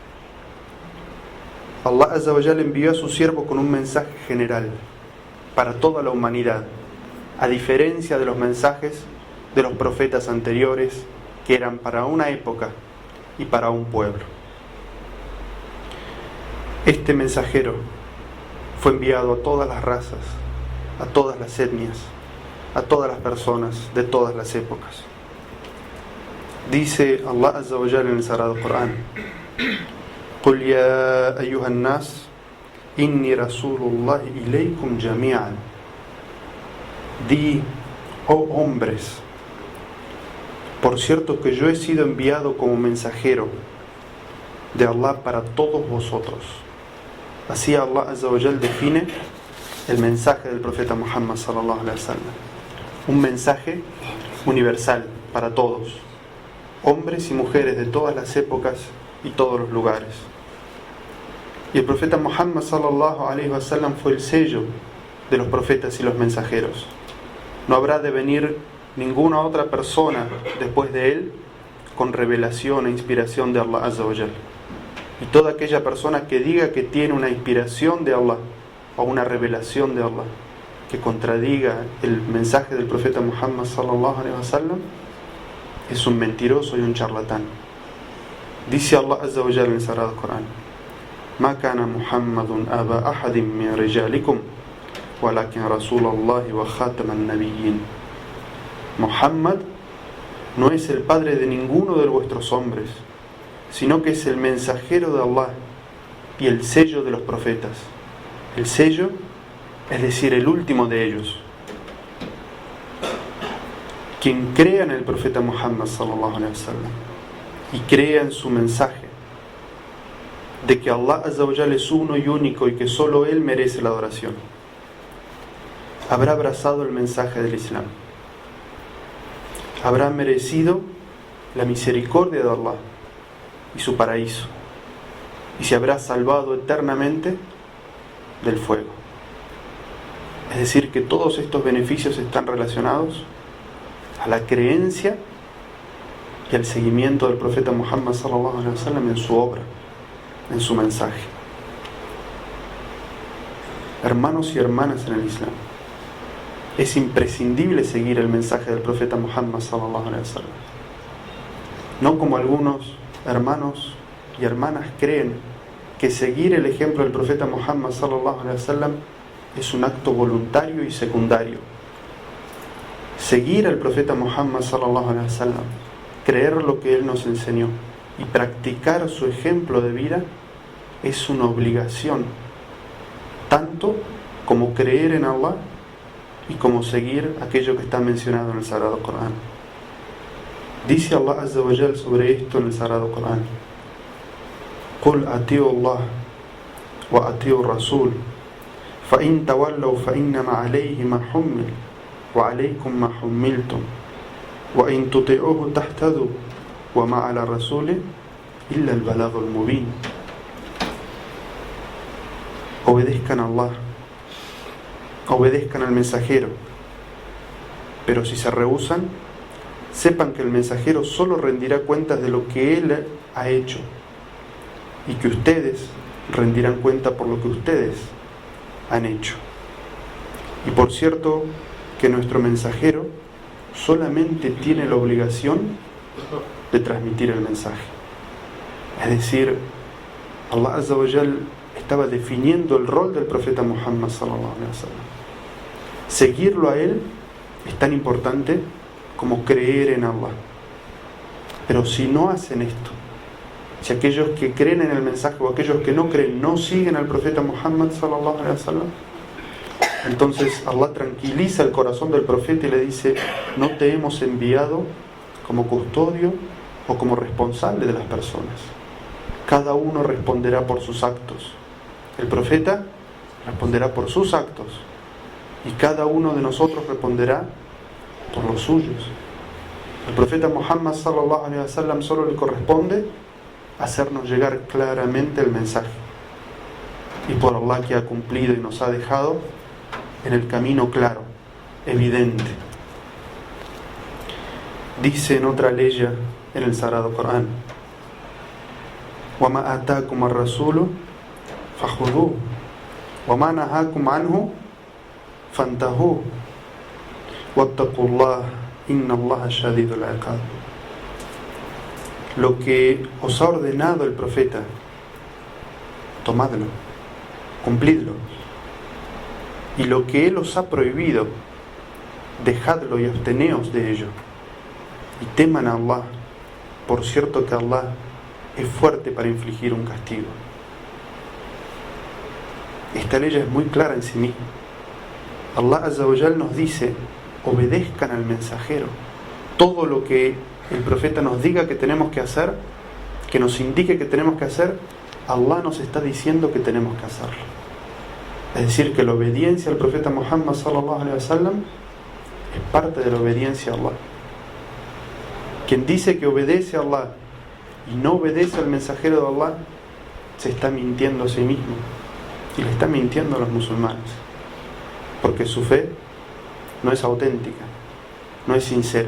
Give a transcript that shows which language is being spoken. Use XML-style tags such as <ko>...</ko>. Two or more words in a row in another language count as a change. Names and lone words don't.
<ar>الله عز وجل</ar> <es>envió a su siervo con un mensaje general para toda la humanidad, a diferencia de los mensajes de los profetas anteriores, que eran para una época y para un pueblo. Este mensajero fue enviado a todas las razas, a todas las etnias, a todas las personas de todas las épocas. Dice</es> <ar>الله عز وجل</ar> <es>en el Sagrado Corán:</es> <ar>قُلْ يَا أَيُّهَا النَّاسِ إِنِّي رَسُولُ اللَّهِ إِلَيْكُمْ جَمِيعًا.</ar> <es>Di, oh hombres, por cierto que yo he sido enviado como mensajero de Allah para todos vosotros. Así</es> <ar>الله عز وجل</ar> <es>define el mensaje del profeta Muhammad</es> <ar>صلى الله عليه وسلم,</ar> <es>un mensaje universal para todos, hombres y mujeres de todas las épocas y todos los lugares. Y el profeta Muhammad</es> <ar>صلى الله عليه وسلم</ar> <es>fue el sello de los profetas y los mensajeros. No habrá de venir ninguna otra persona después de él con revelación e inspiración de</es> <ar>الله عز وجل.</ar> <es>Y toda aquella persona que diga que tiene una inspiración de Allah o una revelación de Allah que contradiga el mensaje del profeta Muhammad</es> <ar>صلى الله عليه وسلم</ar> <es>es un mentiroso y un charlatán. Dice</es> <ar>الله عز وجل</ar> <es>en el Sagrado Corán:</es> <ar>ما كان محمد أبا أحد من رجالكم ولكن رسول الله وخاتم النبيين.</ar> <es>Muhammad no es el padre de ninguno de vuestros hombres, sino que es el mensajero de Allah y el sello de los profetas. El sello, es decir, el último de ellos. Quien crea en el profeta Muhammad</es> <ar>صلى الله عليه وسلم</ar> <es>y crea en su mensaje de que</es> <ar>الله عز وجل</ar> <es>es uno y único y que solo Él merece la adoración, habrá abrazado el mensaje del Islam, habrá merecido la misericordia de Allah y su paraíso, y se habrá salvado eternamente del fuego. Es decir, que todos estos beneficios están relacionados a la creencia y al seguimiento del profeta Muhammad</es> <ar>صلى الله عليه وسلم</ar> <es>en su obra, en su mensaje. Hermanos y hermanas en el Islam, es imprescindible seguir el mensaje del profeta Muhammad</es> <ar>صلى الله عليه وسلم.</ar> <es>No como algunos hermanos y hermanas creen que seguir el ejemplo del profeta Muhammad</es> <ar>صلى الله عليه وسلم</ar> <es>es un acto voluntario y secundario. Seguir al profeta Muhammad</es> <ar>صلى الله عليه وسلم,</ar> <es>creer lo que él nos enseñó y practicar su ejemplo de vida es una obligación, tanto como creer en Allah y como seguir aquello que está mencionado en el Sagrado Corán. Dice</es> <ar>الله عز وجل</ar> <es>sobre esto en el Sagrado Corán:</es> <ar>قُلْ أَطِيعُوا اللَّهَ وَأَطِيعُوا الرَّسُولَ فَإِنْ تَوَلَّوْا فَإِنَّمَا عَلَيْهِ مَا حُمِّلَ وَعَلَيْكُمْ مَا حُمِّلْتُمْ وَإِنْ تُطِيعُوهُ تَهْتَدُوا وَمَا عَلَى الرَّسُولِ إِلَّا الْبَلَاغُ الْمُبِينُ.</ar> <es>Obedezcan a Allah, obedezcan al mensajero, pero si se rehúsan, sepan que el mensajero solo rendirá cuentas de lo que él ha hecho, y que ustedes rendirán cuenta por lo que ustedes han hecho. Y por cierto que nuestro mensajero solamente tiene la obligación de transmitir el mensaje. Es decir,</es> <ar>الله عز وجل</ar> <es>estaba definiendo el rol del profeta Muhammad</es> <ar>صلى الله عليه وسلم.</ar> <es>Seguirlo a él es tan importante como creer en Allah. Pero si no hacen esto, si aquellos que creen en el mensaje o aquellos que no creen no siguen al profeta Muhammad</es> <ar>صلى الله عليه وسلم,</ar> <es>entonces Allah tranquiliza el corazón del profeta y le dice: no te hemos enviado como custodio o como responsable de las personas. Cada uno responderá por sus actos. El profeta responderá por sus actos y cada uno de nosotros responderá por los suyos. El profeta Muhammad</es> <ar>صلى الله عليه وسلم</ar> <es>solo le corresponde hacernos llegar claramente el mensaje, y por Allah que ha cumplido y nos ha dejado en el camino claro, evidente. Dice en otra ley en el Sagrado Corán:</es> <ar>وَمَا آتَاكُمَ الرَّسُولُ فَخُذُوهُ وَمَا نَهَاكُمْ عَنْهُ فَانْتَهُوا وَاتَّقُوا اللَّهَ إِنَّ اللَّهَ شَدِيدُ الْعِقَابِ.</ar> <es>Lo que os ha ordenado el profeta, tomadlo, cumplidlo. Y lo que él os ha prohibido, dejadlo y absteneos de ello. Y teman a Allah, por cierto que Allah es fuerte para infligir un castigo. Esta ley es muy clara en sí misma.</es> <ar>الله عز وجل</ar> <es>nos dice: obedezcan al mensajero. Todo lo que el profeta nos diga que tenemos que hacer, que nos indique que tenemos que hacer, Allah nos está diciendo que tenemos que hacerlo. Es decir, que la obediencia al profeta Muhammad</es> <ar>صلى الله عليه وسلم</ar> <es>es parte de la obediencia a Allah. Quien dice que obedece a Allah y no obedece al mensajero de Allah, se está mintiendo a sí mismo y le está mintiendo a los musulmanes, porque su fe no es auténtica, no es sincera.</es>